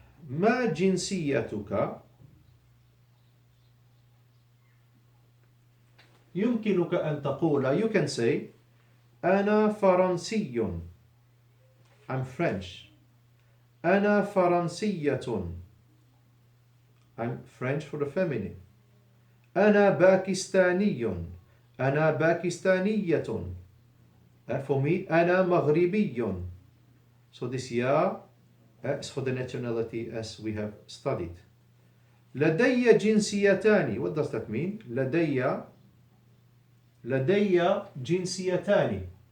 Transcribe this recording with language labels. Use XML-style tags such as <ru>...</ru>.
<ar>ما جنسيتك؟ يمكنك أن تقول,</ar> <en>you can say</en> <ar>أنا فرنسي,</ar> <en>I'm French.</en> <ar>أنا فرنسية,</ar> <en>I'm French for the feminine.</en> <ar>أنا باكستاني, أنا باكستانية.</ar> <en>For me,</en> <ar>أنا مغربي.</ar> <en>So this ya is for the nationality as we have studied.</en> <ar>لدي جنسيتان.</ar> <en>What does that mean?</en> <ar>لدي جنسيتان.</ar>